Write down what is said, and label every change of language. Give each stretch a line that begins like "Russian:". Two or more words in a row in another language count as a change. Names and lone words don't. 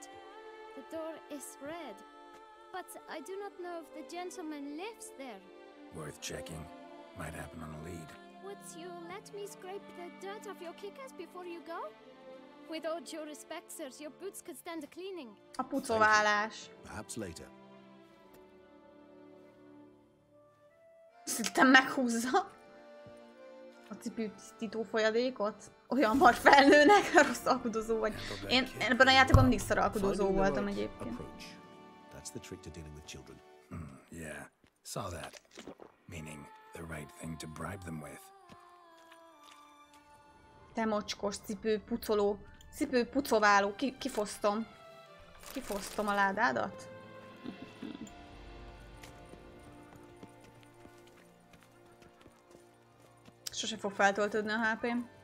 English: The door is red, but I do not know if the gentleman lives there. Worth checking. Might happen on a lead. Would you let me scrape the dirt off your kickers before you go? With all due respect, sirs, your boots could stand a cleaning.
Hungarian: A pucoválás.
English: Perhaps later.
Hungarian: Szerintem meghúzza a cipőtisztító folyadékot. Olyan hamar felnőnek, rossz alkudozó vagy. Én ebben a játékban mindig szar alkudozó voltam egyébként.
English: That's the trick to dealing with children. Yeah, saw that. Meaning the right thing to bribe them with.
Hungarian: Te mocskos cipőpucoló, cipőpucováló, kifosztom. Kifosztom a ládádat? Sose fog feltöltődni a HP-m.